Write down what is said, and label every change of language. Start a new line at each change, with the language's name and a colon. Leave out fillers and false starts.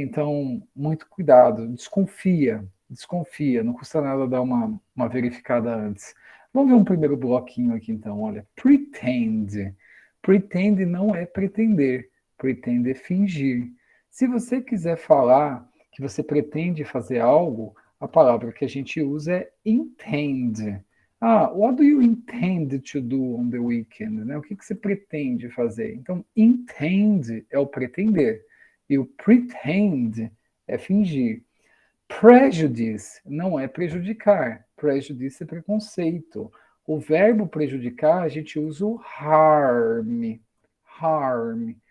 Portuguese: Então, muito cuidado, desconfia, não custa nada dar uma verificada antes. Vamos ver um primeiro bloquinho aqui então, olha, pretend. Pretend não é pretender. Pretende fingir. Se você quiser falar que você pretende fazer algo, a palavra que a gente usa é intend.
English: What do you intend to do on the weekend?
Portuguese: Né? O que você pretende fazer? Então, intend é o pretender. E o pretend é fingir. Prejudice não é prejudicar. Prejudice é preconceito. O verbo prejudicar, a gente usa o harm. Harm.